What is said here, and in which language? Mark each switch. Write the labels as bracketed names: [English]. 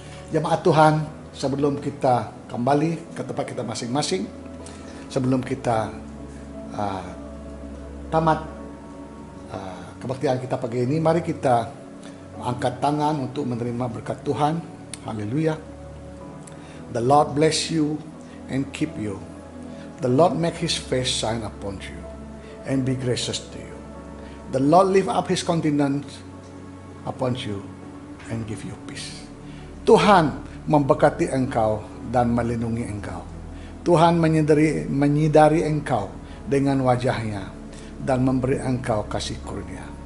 [Malay] Jemaat Tuhan, sebelum kita kembali ke tempat kita masing-masing, sebelum kita tamat kebaktian kita pagi ini, mari kita angkat tangan untuk menerima berkat Tuhan. Haleluya. [English] The Lord bless you and keep you. The Lord make His face shine upon you and be gracious to you. The Lord lift up His countenance upon you and give you peace. [Malay] Tuhan memberkati engkau dan melindungi engkau. Tuhan menyidari engkau dengan wajahnya dan memberi engkau kasih karunia.